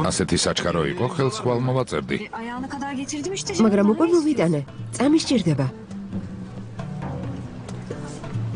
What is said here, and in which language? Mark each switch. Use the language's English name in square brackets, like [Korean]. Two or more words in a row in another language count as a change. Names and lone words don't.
[Georgian] ასეთი საჩქარო იყო, ხელს ხვალ მოვაწერდი. [Turkish] Ayağına kadar getirdim işte. [Georgian] მაგრამ უკვე მოვიტანე. წამი სჭირდება.